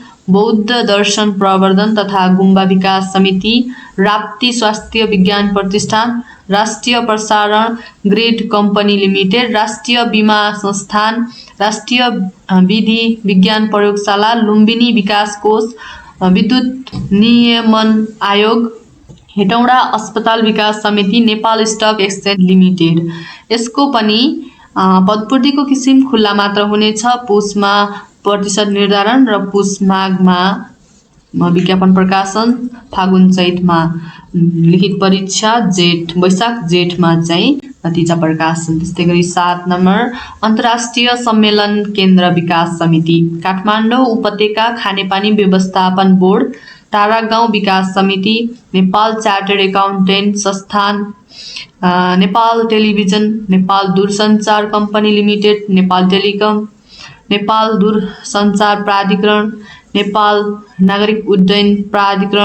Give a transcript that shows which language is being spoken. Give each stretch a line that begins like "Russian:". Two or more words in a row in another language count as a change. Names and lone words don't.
Nepali: बौद्ध दर्शन प्रवर्धन तथा गुम्बा विकास समिति, राप्ती स्वास्थ्य विज्ञान प्रतिष्ठान, राष्ट्रिय प्रसारण ग्रिड कम्पनी लिमिटेड, राष्ट्रिय बीमा संस्थान, राष्ट्रिय विधि विज्ञान प्रयोगशाला, लुम्बिनी विकास कोष, विद्युत नियमन आयोग, हेटौडा अस्पताल विकास समिति, नेपाल स्टक एक्सचेन्ज लिमिटेड। यसको पनि पदपूर्तिको किसिम खुल्ला मात्र हुनेछ। पुसमा प्रतिशत निर्धारण र पुस माघमा विज्ञापन प्रकाशन, फागुन चैतमा लिखित परीक्षा, जेठ वैशाख जेठमा चाहिँ नतिजा प्रकाशन। त्यस्तै गरी 7 नम्बर अन्तर्राष्ट्रिय सम्मेलन केन्द्र विकास समिति, काठमाडौँ उपत्यका खानेपानी व्यवस्थापन बोर्ड, तारागाउँ विकास समिति, नेपाल चार्टर्ड एकाउन्टेन्ट संस्थान, नेपाल टेलिभिजन, नेपाल दूरसञ्चार कम्पनी लिमिटेड, नेपाल टेलिकम, नेपाल दूरसञ्चार प्राधिकरण, नेपाल नागरिक उड्डयन प्राधिकरण,